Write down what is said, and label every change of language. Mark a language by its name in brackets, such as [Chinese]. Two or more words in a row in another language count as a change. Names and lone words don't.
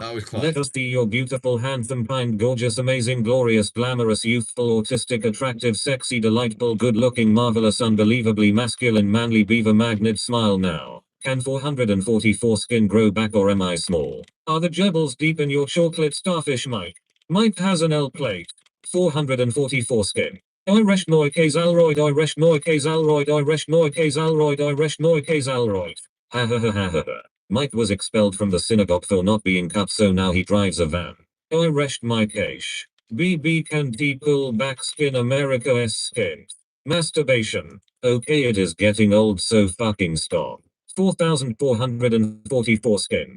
[English] Let us see your beautiful, handsome, kind, gorgeous, amazing, glorious, glamorous, youthful, autistic, attractive, sexy, delightful, good-looking, marvelous, unbelievably masculine, manly beaver magnet smile now. Can 444 skin grow back or am I small? Are the gerbils deep in your chocolate starfish, Mike? Mike has an L plate. 444 skin. I resh moi case alroyd, I resh moi case alroyd, I resh moi case alroyd, I resh moi case alroyd. Ha ha ha ha ha ha. Mike was expelled from the synagogue for not being cut, so now he drives a van. I rest my case. BB can pull back skin America skin. Masturbation. Okay, it is getting old, so fucking stop. 4,444 skin.